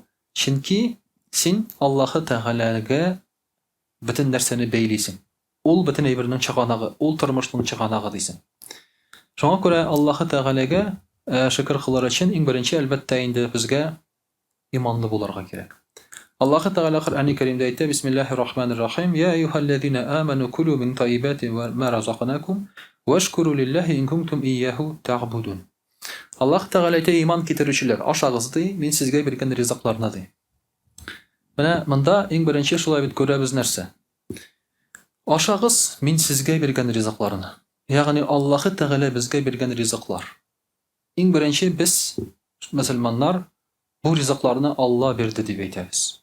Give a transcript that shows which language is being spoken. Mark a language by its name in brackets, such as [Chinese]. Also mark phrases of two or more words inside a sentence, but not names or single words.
[Tatar] Чөнки син Аллаһ Тәгаләгә бөтен нәрсәне бәйлисең. Ул бөтен әйбернең чыганагы, ул тормышның чыганагы дисең. Шуңа күрә Аллаһ Тәгаләгә шөкр кылыр өчен иң беренче әлбәттә инде безгә иманлы булырга кирәк. Аллаһ Тәгалә Коръән-и Кәримдә әйтә: [Arabic] بسم الله الرحمن الرحيم. يا أيها الذين آمنوا كلوا من طيبات ما رزقناكم واشكروا لله إن كنتم إياه تعبدون. [Tatar] Аллаһ Тәгалә әйтә: иман китерүчеләр, ашагыз ди, мин сезгә биргән ризыкларны ди. Менә монда иң беренче шулай бит күрәбез нәрсә? Ашагыз, мин сезгә биргән ризыкларны. Ягъни Аллаһ Тәгалә безгә биргән ризыклар. Иң беренче без, мөселманнар, бу ризыкларны Алла бирде дип әйтәбез.